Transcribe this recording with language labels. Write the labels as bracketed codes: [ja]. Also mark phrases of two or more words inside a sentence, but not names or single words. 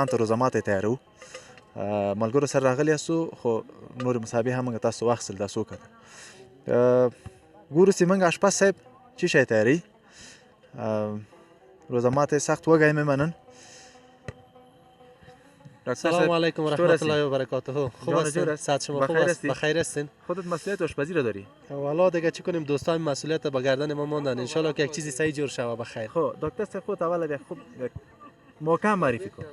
[ps] ته روزه ماتی تیارو ملګرو سره راغلي یاستو خو نورې مسابقې هم موږ تاسو واخیستل دا څه وکړه ګورو چې موږ اشپز صاحب څه شی تیاروي روزه ماتی سخت وږی مې منن [ar] سلام علیکم و رحمت الله و برکاته. [fa] خوب هستین؟ صحت شما خوب است؟ بخیر هستین؟ خودت مسئولیت آشپزی رو داری؟ والا دیگه چی کنیم دوستان مسئولیت به گردن ما موندن [ar] ان شاء الله [fa] که یک چیزی صحیح جور شوه بخیر. خب دکتر صاحب خود اول خوب محکم معرفی کن.